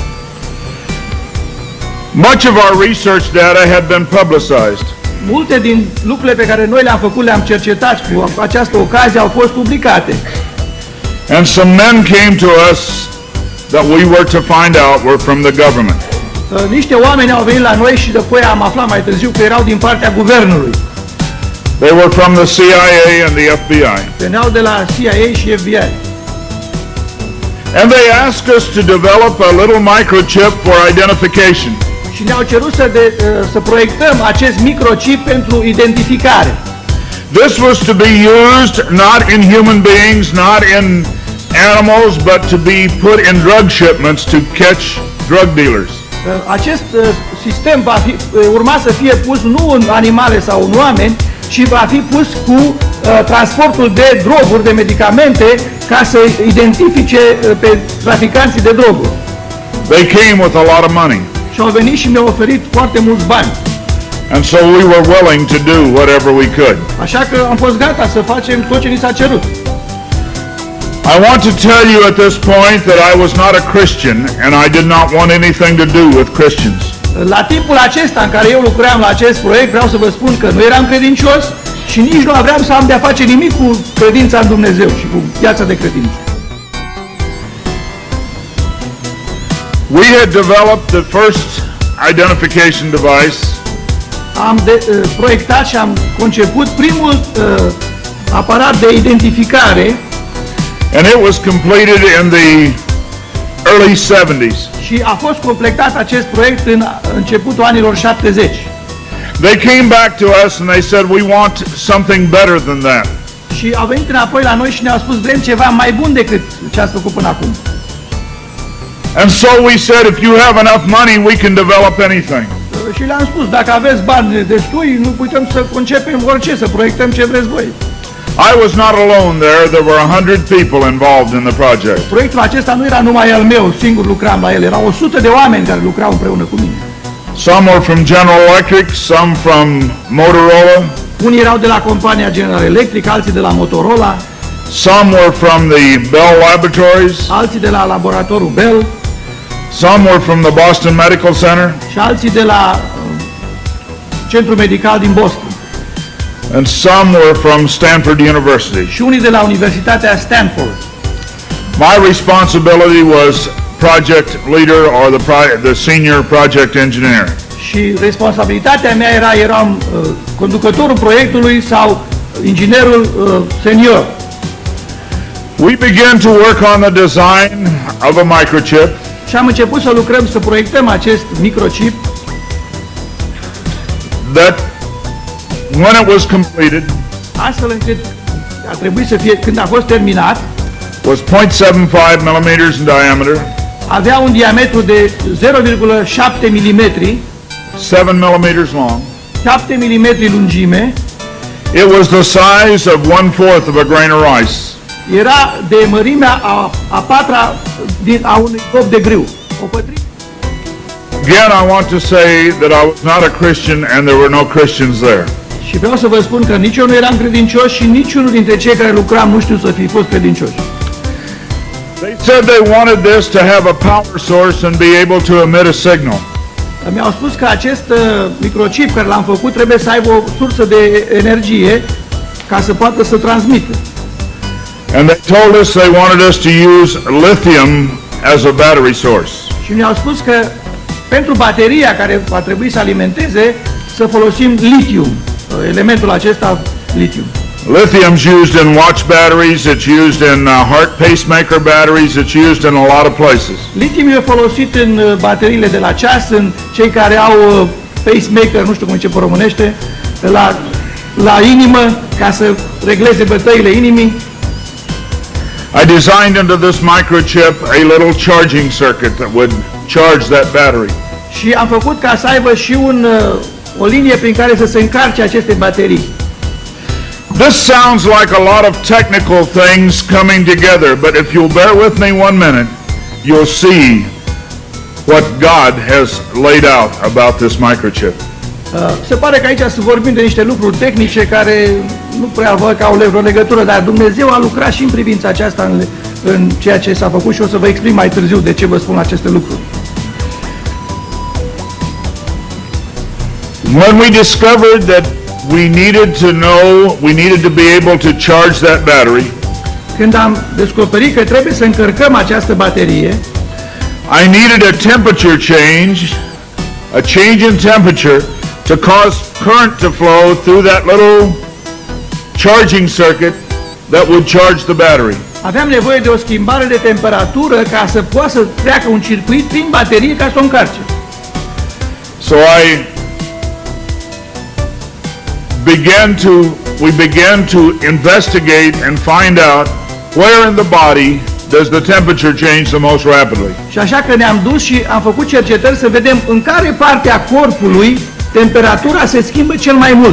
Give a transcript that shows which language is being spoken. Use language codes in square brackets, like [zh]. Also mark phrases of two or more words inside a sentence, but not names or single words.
[en] Much of our research data had been publicized. [ro] Multe din lucrurile pe care noi le-am făcut, le-am cercetat cu această ocazie, au fost publicate. [en] And some men came to us that we were to find out were from the government. [ro] Niște oameni au venit la noi și după am aflat mai târziu că erau din partea guvernului. [en] They were from the CIA and the FBI. [ro] Veneau de la CIA și FBI. [en] And they asked us to develop a little microchip for identification. [ro] Și ne-au cerut să proiectăm acest microchip pentru identificare. [en] This was to be used not in human beings, not in animals, but to be put in drug shipments to catch drug dealers. [ro] Acest sistem urma să fie pus nu în animale sau în oameni, ci va fi pus cu transportul de droguri, de medicamente, ca să identifice pe traficanții de droguri. [en] They came with a lot of money. [ro] Și au venit și mi-au oferit foarte mulți bani. [en] And so we were willing to do whatever we could. [ro] Așa că am fost gata să facem tot ce ni s-a cerut. [en] I want to tell you at this point that I was not a Christian and I did not want anything to do with Christians. [ro] La timpul acesta în care eu lucram la acest proiect, vreau să vă spun că nu eram credincios și nici nu aveam să am de-a face nimic cu credința în Dumnezeu și cu viața de credință. [en] We had developed the first identification device. [ro] Am proiectat și am conceput primul aparat de identificare. [en] And it was completed in the early 70s. [ro] Și a fost completat acest proiect în începutul anilor 70. [en] They came back to us and they said, we want something better than that. [ro] Și au venit înapoi la noi și ne-au spus, vrem ceva mai bun decât ce ați făcut până acum. [en] And so we said, if you have enough money, we can develop anything. [ro] Și le-am spus, dacă aveți bani destui, nu putem să concepem orice, să proiectăm ce vreți voi. [en] I was not alone there. There were 100 people involved in the project. [ro] Proiectul acesta nu era numai al meu, singur lucram la el, erau 100 de oameni care lucrau împreună cu mine. [en] Some were from General Electric, some from Motorola. [ro] Unii erau de la compania General Electric, alții de la Motorola. [en] Some were from the Bell Laboratories. [ro] Alții de la laboratorul Bell. [en] Some were from the Boston Medical Center. [ro] Și alții de la Centrul Medical din Boston. [en] And some were from Stanford University. [ro] Și unii de la Universitatea Stanford. [en] My responsibility was project leader or the senior project engineer. [ro] Și responsabilitatea mea eram conducătorul proiectului sau inginerul senior. [en] We began to work on the design of a microchip. [ro] Și am început să lucrăm, să proiectăm acest microchip. [en] That when it was completed, [ro] astfel încât a trebuit să fie, când a fost terminat, [en] was 0.75 millimeters in diameter. [ro] Avea un diametru de 0,7 mm, [en] 7 millimeters long. [ro] 7 mm lungime. [en] It was the size of 1/4 of a grain of rice. [ro] Era de mărimea a patra a unui cop de grâu. O pătrime. [en] Again, I want to say that I was not a Christian and there were no Christians there. [ro] Și vreau să vă spun că nici eu nu eram credincios și niciunul dintre cei care lucram nu știu să fi fost credincioși. [en] They said they wanted this to have a power source and be able to emit a signal. [ro] Mi-au spus că acest microchip care l-am făcut trebuie să aibă o sursă de energie ca să poată să transmită. [en] And they told us they wanted us to use lithium as a battery source. [ro] Și mi-au spus că pentru bateria care va trebui să alimenteze să folosim litium, elementul acesta litium. [en] Lithium's used in watch batteries, it's used in heart pacemaker batteries, it's used in a lot of places. [ro] Litium e folosit în bateriile de la ceas, în cei care au pacemaker, nu știu cum începe românește, la inimă, ca să regleze bătăile inimii. [en] I designed into this microchip a little charging circuit that would charge that battery. [ro] Și am făcut ca să aibă și o linie prin care să se încarce aceste baterii. [en] This sounds like a lot of technical things coming together, but if you'll bear with me 1 minute, you'll see what God has laid out about this microchip. [ro] Se pare că aici să vorbim de niște lucruri tehnice care nu prea văd că au vreo legătură, dar Dumnezeu a lucrat și în privința aceasta în ceea ce s-a făcut și o să vă explic mai târziu de ce vă spun aceste lucruri. [en] When we discovered that we needed to be able to charge that battery. [ro] Când am descoperit că trebuie să încărcăm această baterie, [en] I needed a temperature change, a change in temperature to cause current to flow through that little charging circuit that would charge the battery. [ro] Aveam nevoie de o schimbare de temperatură ca să poată să treacă un circuit prin baterie ca să o încarce. [en] So we began to investigate and find out where in the body does the temperature change the most rapidly. [ro] Și așa că ne-am dus și am făcut cercetări să vedem în care parte a corpului temperatura se schimbă cel mai mult.